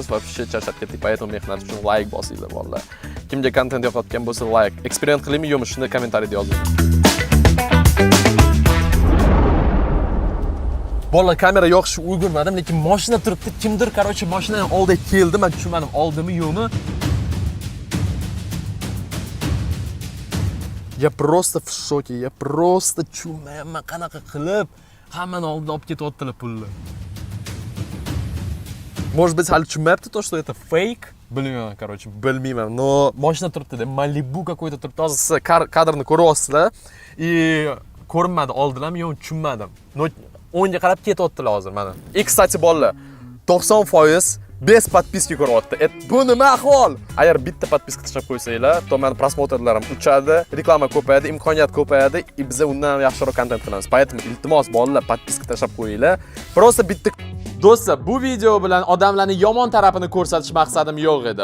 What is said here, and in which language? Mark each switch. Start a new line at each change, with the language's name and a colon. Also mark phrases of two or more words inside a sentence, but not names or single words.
Uzbek: Вообще charchab ketdik. Поэтому mehnat uchun like bosinglar bolalar. Kimga kontent yoqayotgan bo'lsa like. Eksperiment qilaymi yo'qmi? Shuni kommentariyada yozing. Bolalar kamera yoqishni ulgurmadim, lekin mashina turibdi. Kimdir, короче, mashinaning oldiga keldi. Men tushunmadim, oldimi yo'qmi?
Russian: Я просто в шоке, я просто
Uzbek: tushunmayapman qanaqa qilib hammani oldidan olib ketyaptilar pulni.
Russian: Может быть,
Uzbek: hali tushunmayapti
Russian: то, что это
Uzbek: fake. Bilmayman, короче, bilmayman. Но mashina turibdi-da, Malibu какой-то turibdi. Hozir siz kadrni ko'ryapsizlar. И ko'rinmadi, oldilarmi yo'qmi tushunmadim. Но o'ngga qarab ketyaptilar hozir mana.
Russian: И, кстати, bolalar, 90% без подписки ko'ryapti.
Uzbek: Bu nima ahvol? Agar bitta подписка tashlab qo'ysanglar, to meni prosmotrlarim uchadi, reklama ko'payadi, imkoniyat ko'payadi, и biz undan yaxshiroq kontent qilamiz. Поэтому iltimos bolalar подписка tashlab qo'yinglar. Просто bitta Do'stlar, bu video bilan odamlarning yomon tarafini ko'rsatish maqsadim yo'q edi.